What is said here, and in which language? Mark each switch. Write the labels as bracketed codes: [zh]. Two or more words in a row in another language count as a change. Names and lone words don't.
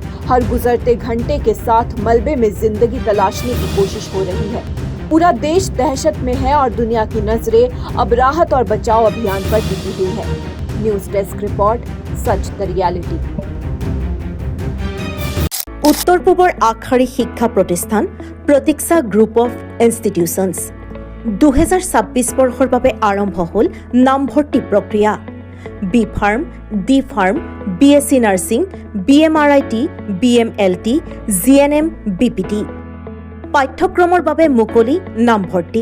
[hi] हर गुजरते घंटे के साथ मलबे में जिंदगी तलाशने की कोशिश हो रही है। पूरा देश दहशत में है और दुनिया की नजरें अब राहत और बचाव अभियान पर टिकी हुई है। न्यूज डेस्क रिपोर्ट, सच द रियलिटी। [as] উত্তৰ পূৰ্বৰ आगशाৰী শিক্ষা প্ৰতিষ্ঠান প্ৰতীক্ষা গ্ৰুপ অফ ইনষ্টিটিউচনছ 2026 বৰ্ষৰ বাবে আৰম্ভ হ'ল নামভৰ্তি প্ৰক্ৰিয়া। [en] B Pharm, D Pharm, BSc nursing, [as] BMRIT, BMLT, GNM, BPT পাঠ্যক্ৰমৰ বাবে মুকলি নামভৰ্তি।